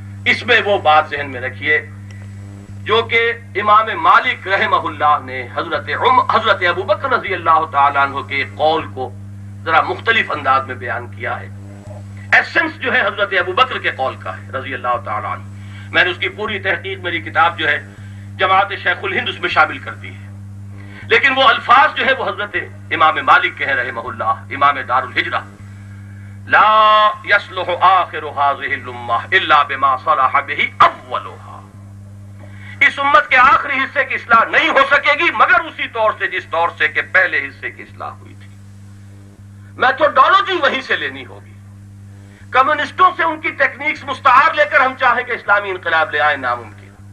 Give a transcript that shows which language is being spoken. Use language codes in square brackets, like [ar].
[ur] اس میں وہ بات ذہن میں رکھیے جو کہ امام مالک رحمہ اللہ نے حضرت ابو بکر رضی اللہ تعالیٰ عنہ کے قول کو ذرا مختلف انداز میں بیان کیا ہے. ایسنس جو ہے حضرت ابو بکر کے قول کا ہے رضی اللہ تعالیٰ عنہ. میں نے اس کی پوری تحقیق، میری کتاب جو ہے جماعت شیخ الہند اس میں شامل کر دی ہے، لیکن وہ الفاظ جو ہے وہ حضرت امام مالک کے ہیں رحمہ اللہ، امام دار الہجرہ. [ar] لا يصلح آخر هذه الامة الا بما صلح به اولها. [ur] اس امت کے آخری حصے کی اصلاح نہیں ہو سکے گی مگر اسی طور سے جس طور سے کہ پہلے حصے کی اصلاح ہوئی تھی. میتھوڈالوجی وہیں سے لینی ہوگی. کمیونسٹوں سے ان کی ٹیکنیکس مستعار لے کر ہم چاہیں کہ اسلامی انقلاب لے آئیں، ناممکن.